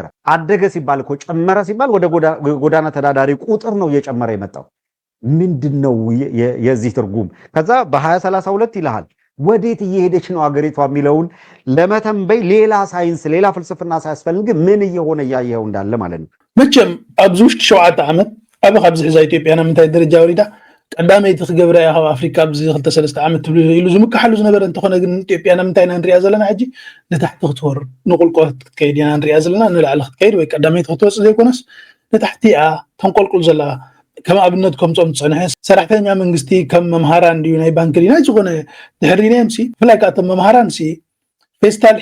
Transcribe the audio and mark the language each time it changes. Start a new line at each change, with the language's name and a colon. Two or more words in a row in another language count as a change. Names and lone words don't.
Amharic: አደገ ሲባል እኮ ጨመረ ሲባል ወደ ጎዳና ተዳዳሪ ቁጥር ነው እየጨመረ የመጣው። ምንድነው የዚህ ትርጉም? ከዛ በ2032 ይልሃል ወዴት እየሄደች ነው አገሪቷ የሚለውን ለመተንበይ ሌላ ሳይንስ ሌላ ፍልስፍና ሳያስፈልግ ምን እየሆነ እያየው እንዳለ ማለት ነው።
Tigrinya: መቼም ኣብዚ ውሽጢ 7 ዓመት ኣብ ካብዚ ሕዛ ኢትዮጵያና ምንታይ ደረጃ ወሪዳ ቀዳመይ ትኽገብራ ኣብ ኣፍሪካ ኣብዚ 2-3 ዓመት ኢሉ ዝምካሓሉ ዝነበረ እንተኾነ ግን ኢትዮጵያና ምንታይና ንሪኣ ዘለና ሕጂ ንታሕቲ ክትወርድ ንቁልቁለት ክትከይድ ኢና ንሪኣ ዘለና። ንላዕሊ ክትከይድ ወይ ቀዳመይ ክትወፅእ ዘይኮነስ ንታሕቲ እያ ተንቆልቁል ዘላ። ከም ኣብነት ከምፆም ዝፅንሐ ሰራሕተኛ መንግስቲ ከም መምሃራን ድዩ ናይ ባንኪ ድዩ ናይ ዝኾነ ድሕሪናዮም ሲ ብፍላይ ከዓ እቶም መምሃራን ሲ ፌስታል